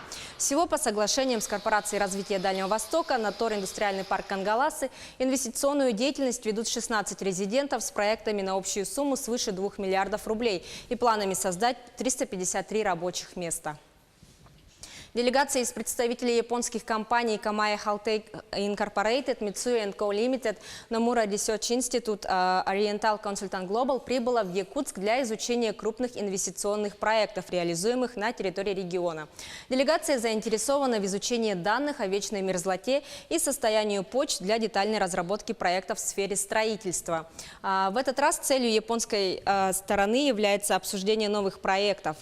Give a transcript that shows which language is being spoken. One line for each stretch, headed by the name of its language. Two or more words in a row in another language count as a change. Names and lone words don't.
Russian: Всего по соглашениям с Корпорацией развития Дальнего Востока на ТОР «Индустриальный парк Кангаласы» инвестиционную деятельность ведут 16 резидентов с проектами на общую сумму свыше 2 миллиардов рублей и планами создать 353 рабочих места. Делегация из представителей японских компаний Камая Халтек Incorporated, Mitsui & Co. Limited, Nomura Research Institute, Oriental Consultant Global прибыла в Якутск для изучения крупных инвестиционных проектов, реализуемых на территории региона. Делегация заинтересована в изучении данных о вечной мерзлоте и состоянию почв для детальной разработки проектов в сфере строительства. В этот раз целью японской стороны является обсуждение новых проектов.